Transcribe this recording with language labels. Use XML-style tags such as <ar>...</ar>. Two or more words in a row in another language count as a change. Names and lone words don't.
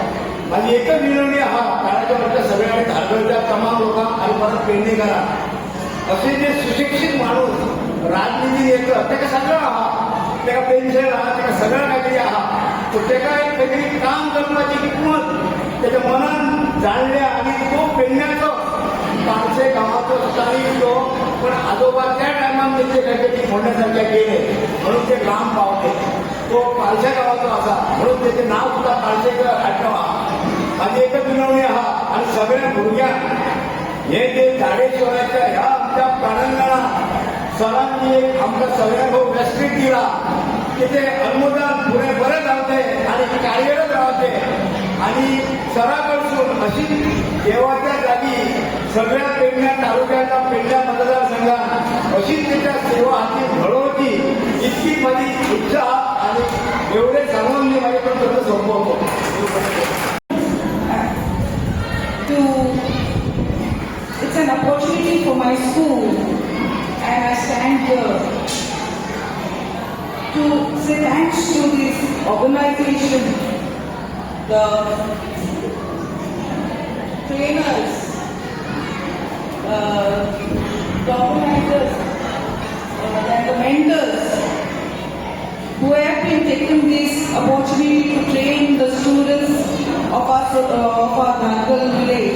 <kok>माझी एकच विनंती आहा काळाच्या वरच्या सगळ्या धारगळच्या तमाम लोकांक आनी परत पेडणेकारांक असे जे सुशिक्षित माणूस राजनितीन येता ताका सगळं आहा, ताका पेन्शन आहा, ताका सगळं काहीतरी आहा. पूण ताका एक काहीतरी काम करपाची किंमत त्याच्या मनान जाणल्या आणि तो पेडण्याचो पारसे गांवाचो स्थानिक तो पण आजोबा त्या टायमान त्यांचे काहीतरी फोडण्यासारखे केले म्हणून ते लांब पावले. तो पालशा गावाचो आसा म्हणून त्याचे नाव सुद्धा पालशेकर आडनाव. माझी एकच विनवणी आहा आणि सगळ्या भुरग्यांक हे जे झाडेश्वराच्या ह्या आमच्या प्राणंगणात सरांनी एक आमच्या सगळ्यांक व्यासपीठ दिला की ते अनुदान पुढे बरें जावचे आणि कार्यरत रावचे आणि सरा कडसून अशी देवाच्या जागी सगळ्या पेडण्या तालुक्याच्या पेडण्या मतदारसंघात अशीच त्याच्या सेवा हाती घडवची इतकी माझी इच्छा आणि</kok> <mr>एवढे सांगून मी माझ्याकडून तसं संपवतो.</mr> <en>It's an opportunity for my school and I stand here to say thanks to this organization, the trainers, the organizers, and the mentors who have been taking this opportunity to train the students of our Nagpur village.</en>